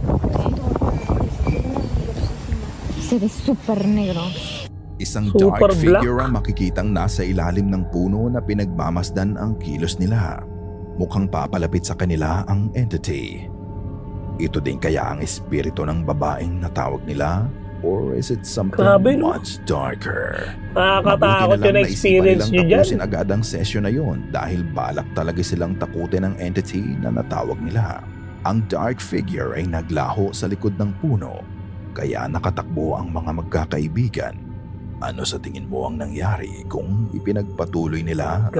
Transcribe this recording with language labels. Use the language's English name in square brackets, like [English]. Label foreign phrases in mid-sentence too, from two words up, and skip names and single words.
[Spanish] Se ve súper negro. [Filipino] Isang [English] Super dark black. [Filipino] figure ang makikitang nasa ilalim ng puno na pinagmamasdan ang kilos nila. Mukhang papalapit sa kanila ang entity. Ito din kaya ang espiritu ng babaeng natawag nila? [English] Or is it something [Filipino] Grabe, no? [English] much darker? [Filipino] Nakakatakot Mabuti yung naisipan experience nilang nyo dyan. tapusin agad ang session na yun dahil balak talaga silang takutin ang entity na natawag nila. Ang [English] dark figure [Filipino] ay naglaho sa likod ng puno, kaya nakatakbo ang mga magkakaibigan. Ano sa tingin mo ang nangyari kung ipinagpatuloy nila ang